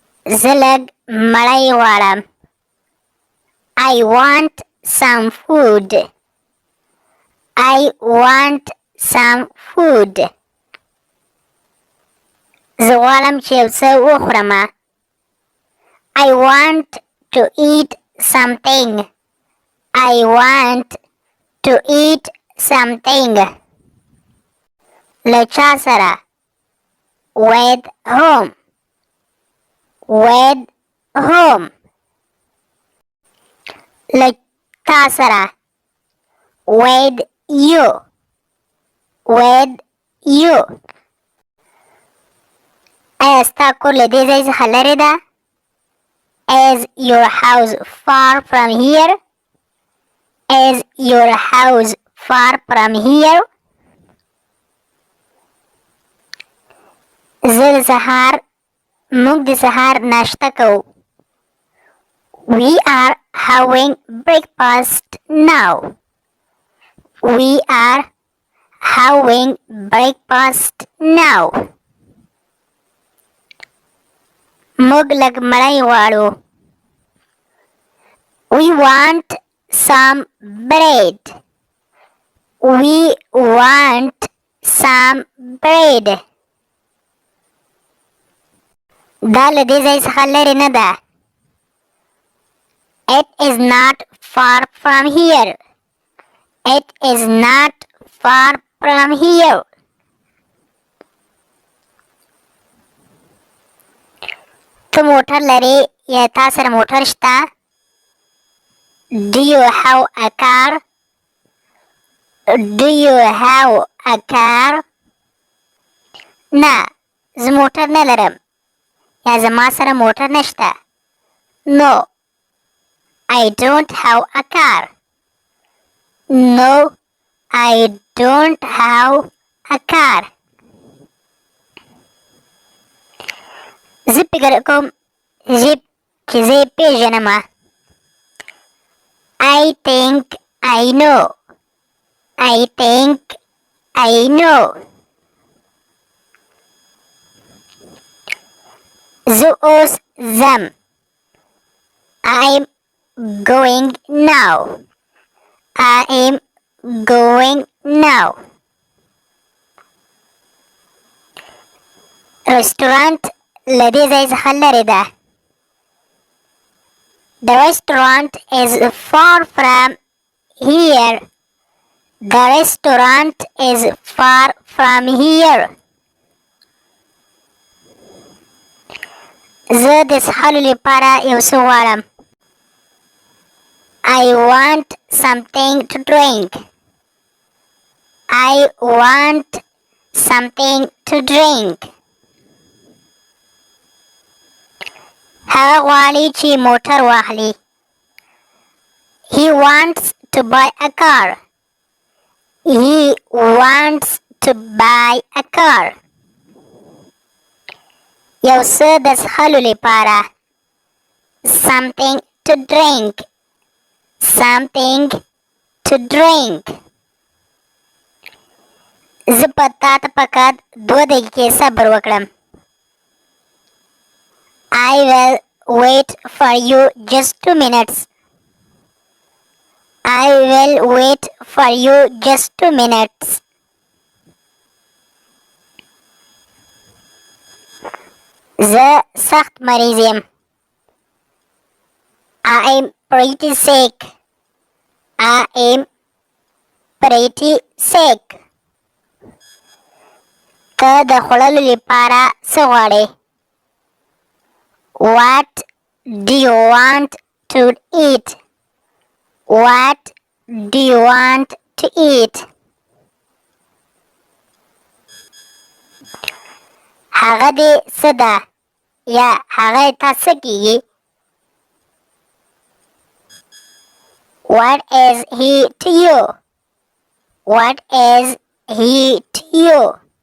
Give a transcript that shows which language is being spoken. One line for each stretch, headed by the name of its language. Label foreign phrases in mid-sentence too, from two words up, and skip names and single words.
Pashto: زه لږ مړۍ غواړم.
English: I want some food. I want some food.
Pashto: زه غواړم چې یو څه وخورم.
English: I want to eat something. I want to eat something.
Pashto: له چا سره؟
English: with whom. with whom.
Pashto: له تا سره؟
English: with you. with you.
Pashto: ایا ستا کور له دې ځای څخه لرې ده؟
English: Is your house far from here? Is your house far from here?
Pashto: موږ د سهار ناشته کوو.
English: We are having breakfast now. We are having breakfast now.
Pashto: موږ لږ مړۍ غواړو.
English: We want some bread. We want some bread.
Pashto: دا له دې ځای څخه لرې نه ده.
English: It is not far from here. It is not far from here.
Pashto: ته موټر لرې یا تا سره موټر شته؟
English: Do you have a car? Do you have a car?
Pashto: نه زه موټر نه لرم یا زما سره موټر نشته.
English: No, I don't have a car. No, I don't have a car.
Pashto: زه فکر کوم چې زه یې پېژنم.
English: I think I know. I think I know.
Pashto: زه اوس ځم.
English: I'm going now. I am going now.
Pashto: رستورانت له دې ځای څخه لرې ده.
English: The restaurant is far from here. The restaurant is far from here.
Pashto: زه د څښلو لپاره یو څه غواړم.
English: I want something to drink. I want something to drink.
Pashto: هغه غواړي چې موټر واخلي.
English: He wants to buy a car. He wants to buy a car.
Pashto: یو څه د څښلو لپاره.
English: Something to drink. Something to drink.
Pashto: زه په تا ته فقط 2 دقیقې صبر وکړم.
English: I will wait for you just 2 minutes. I will wait for you just 2 minutes.
Pashto: زه سخت مریض یم.
English: I am pretty sick. I am pretty sick.
Pashto: ته د خوړلو لپاره څه غواړې؟
English: What do you want to eat? What do you want to eat?
Pashto: هغه دې څه ده یا هغه تا څه کیږي؟
English: What is he to you? What is he to you?